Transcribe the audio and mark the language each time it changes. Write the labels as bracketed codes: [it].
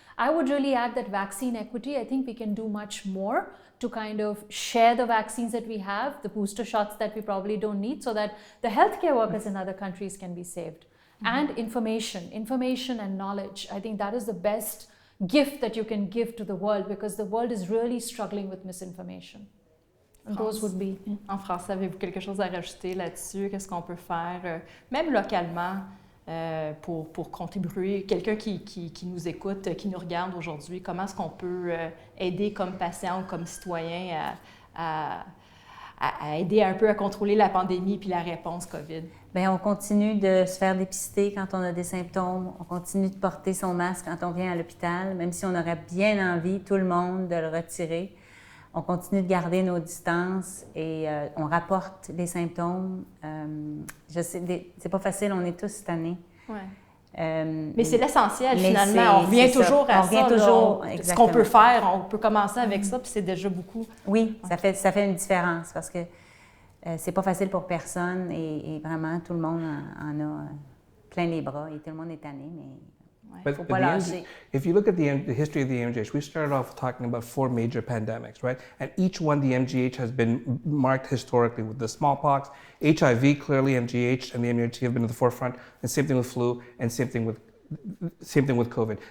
[en] I would really add that vaccine equity, I think we can do much more to kind of share the vaccines that we have, the booster shots that we probably don't need, so that the healthcare workers in other countries can be saved. And information and knowledge. I think that is the best gift that you can give to the world, because the world is really struggling with misinformation. And those would be. [fr] En français, avez-vous quelque chose à rajouter là-dessus? Qu'est-ce qu'on peut faire, même localement, pour contribuer, quelqu'un qui nous écoute, qui nous regarde aujourd'hui, comment est-ce qu'on peut aider comme patient ou comme citoyen à aider un peu à contrôler la pandémie puis la réponse COVID? Bien, on continue de se faire dépister quand on a des symptômes, on continue de porter son masque quand on vient à l'hôpital, même si on aurait bien envie, tout le monde, de le retirer. On continue de garder nos distances et on rapporte les symptômes. Je sais, c'est pas facile, on est tous tannés. Ouais. Mais c'est l'essentiel finalement. On revient toujours à ça. Ce qu'on peut faire, on peut commencer avec ça, puis c'est déjà beaucoup. Oui, ça fait une différence parce que c'est pas facile pour personne et vraiment tout le monde en a plein les bras et tout le monde est tanné, mais. [en] But if you look at the history of the MGH, we started off talking about 4 major pandemics, right? And each one, the MGH has been marked historically with the smallpox, HIV, clearly MGH and the MUT have been at the forefront, and same thing with flu, and same thing with same thing with COVID.